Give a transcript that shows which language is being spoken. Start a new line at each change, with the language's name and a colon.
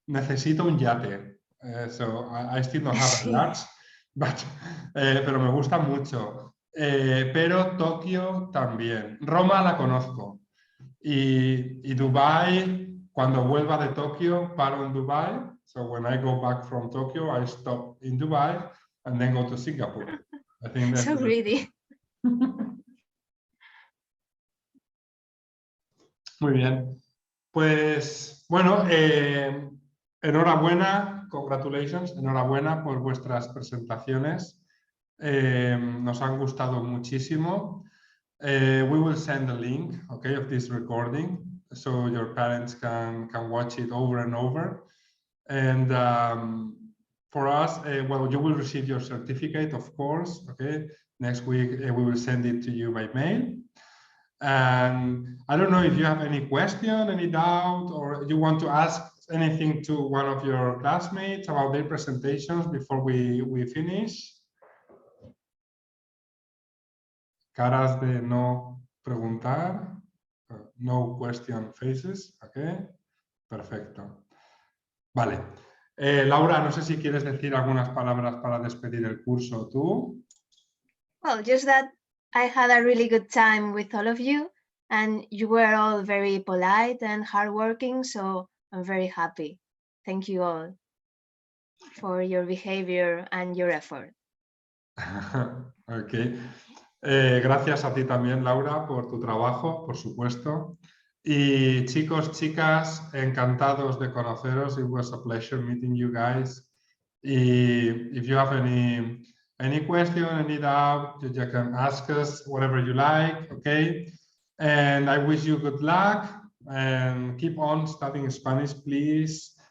Spanish: Necesito un yate.
English: So I still don't have a yacht, but,
Spanish: pero me gusta mucho. Pero Tokio también. Roma la conozco. Y Dubai, cuando vuelva de Tokio, paro en Dubai.
English: So when I go back from Tokyo, I stop in Dubai and then go to Singapore. I think that's So greedy.
Spanish: Muy bien. Pues bueno, enhorabuena,
English: congratulations,
Spanish: enhorabuena por vuestras presentaciones. Nos han gustado muchísimo.
English: We will send a link, okay, of this recording so your parents can watch it over and over. And for us, well, you will receive your certificate, of course, okay? Next week, we will send it to you by mail. And I don't know if you have any question, any doubt, or you want to ask anything to one of your classmates about their presentations before we finish.
Spanish: Caras de no preguntar,
English: no question faces, okay?
Spanish: Perfecto. Vale. Laura, no sé si quieres decir algunas palabras para despedir el curso tú.
English: Well, just that I had a really good time with all of you, and you were all very polite and hardworking, so I'm very happy. Thank you all for your behavior and your effort. Ok.
Spanish: Gracias a ti también, Laura, por tu trabajo, por supuesto. Y chicos, chicas, encantados de conoceros.
English: It was a pleasure meeting you guys. Y if you have any question, any doubt, you can ask us whatever you like, okay? And I wish you good luck and keep on studying Spanish, please.